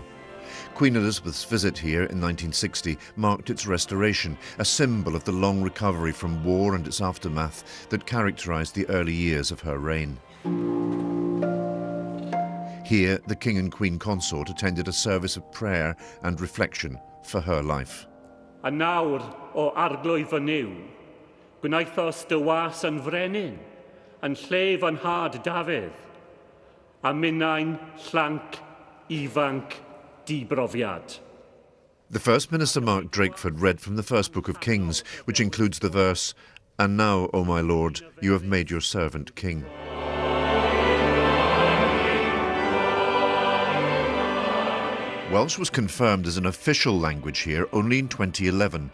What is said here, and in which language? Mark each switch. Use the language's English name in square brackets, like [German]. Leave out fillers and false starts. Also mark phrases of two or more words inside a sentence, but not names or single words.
[English] Queen Elizabeth's visit here in 1960 marked its restoration, a symbol of the long recovery from war and its aftermath that characterised the early years of her reign. Here, the King and Queen Consort attended a service of prayer and reflection for her life. [Welsh] A nawr o arglwydd fy niw, gwnaethos dy was yn frenin, yn llef yn had Dafydd, a minnau'n llanc, ifanc, dibrofiad. [English] The First Minister Mark Drakeford read from the first book of Kings, which includes the verse, "And now, O my Lord, you have made your servant king." Welsh was confirmed as an official language here only in 2011.